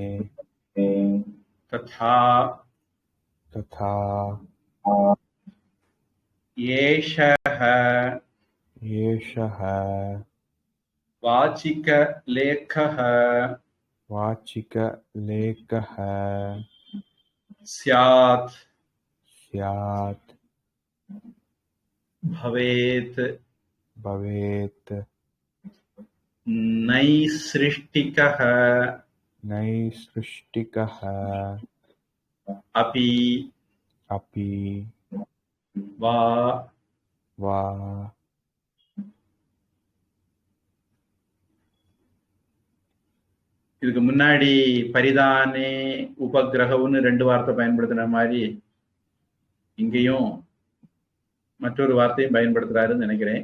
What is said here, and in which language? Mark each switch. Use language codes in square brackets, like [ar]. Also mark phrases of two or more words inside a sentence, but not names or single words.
[sa] ததா. ததா. ஏஷஹ. ஏஷஹ. வாச்சிகலேகஹ. வாச்சிகலேகஹ. ஸ்யாத். ஸ்யாத். भवेत्. भवेत्. नैसृष्टिकः. नैसृष्टिकः. अपि. अपि. वा. वा. [ta] இதுக்கு முன்னாடி பரிதானே உபகிரகம்னு 2 வார்த்தை பயன்படுத்தின மாதிரி இங்கேயும் மற்றொரு வார்த்தையும் பயன்படுத்துறாருன்னு நினைக்கிறேன்.